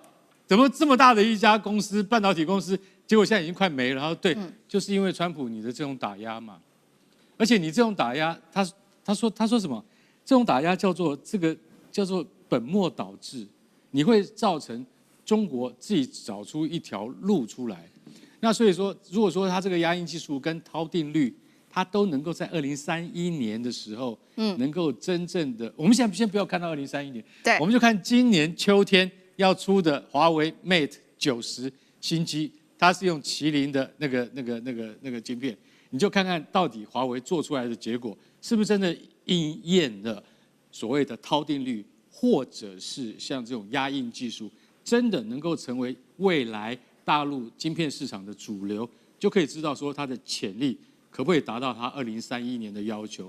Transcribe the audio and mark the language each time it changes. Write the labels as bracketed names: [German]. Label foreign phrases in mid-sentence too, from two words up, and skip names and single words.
[Chinese] 怎麼這麼大的一家公司，半導體公司，結果現在已經快沒了？他說對，就是因為川普你的這種打壓嘛，而且你這種打壓，他說什麼？這種打壓叫做本末倒置，你會造成中國自己找出一條路出來。那所以說，如果說他這個壓印技術跟陶定律，它都能夠在2031年的時候，能夠真正的，我們現在先不要看到2031年，對，我們就看今年秋天要出的華為 Mate 90新機，它是用麒麟的那個晶片，你就看看到底華為做出來的結果是不是真的應驗了所謂的陶定律，或者是像這種壓印技術，真的能夠成為未來大陸晶片市場的主流，就可以知道說它的潛力可不可以達到它2031年的要求。